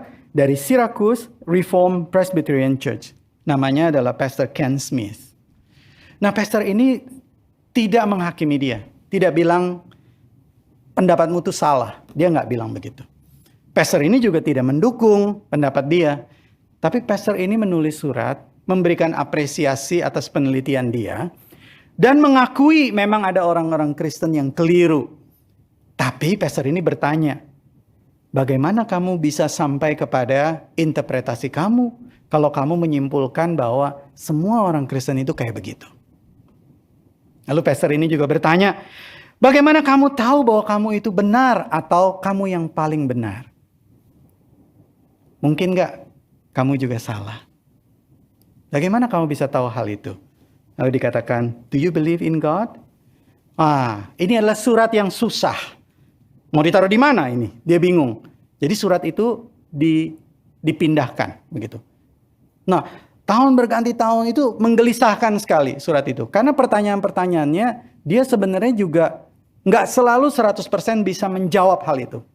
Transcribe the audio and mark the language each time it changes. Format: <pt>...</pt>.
<id>Dari Syracuse Reformed Presbyterian Church. Namanya adalah Pastor Ken Smith. Nah, pastor ini tidak menghakimi dia. Tidak bilang pendapatmu itu salah. Dia nggak bilang begitu. Pastor ini juga tidak mendukung pendapat dia. Tapi pastor ini menulis surat, memberikan apresiasi atas penelitian dia, dan mengakui memang ada orang-orang Kristen yang keliru. Tapi pastor ini bertanya, bagaimana kamu bisa sampai kepada interpretasi kamu kalau kamu menyimpulkan bahwa semua orang Kristen itu kayak begitu? Lalu pastor ini juga bertanya, bagaimana kamu tahu bahwa kamu itu benar atau kamu yang paling benar? Mungkin gak kamu juga salah? Bagaimana kamu bisa tahu hal itu? Lalu dikatakan,</id> <en>do you believe in God?</en> <id>Ini adalah surat yang susah. Mau ditaruh di mana ini? Dia bingung. Jadi surat itu dipindahkan begitu. Nah, tahun berganti tahun itu menggelisahkan sekali surat itu. Karena pertanyaan-pertanyaannya dia sebenarnya juga nggak selalu 100% bisa menjawab hal itu.</id>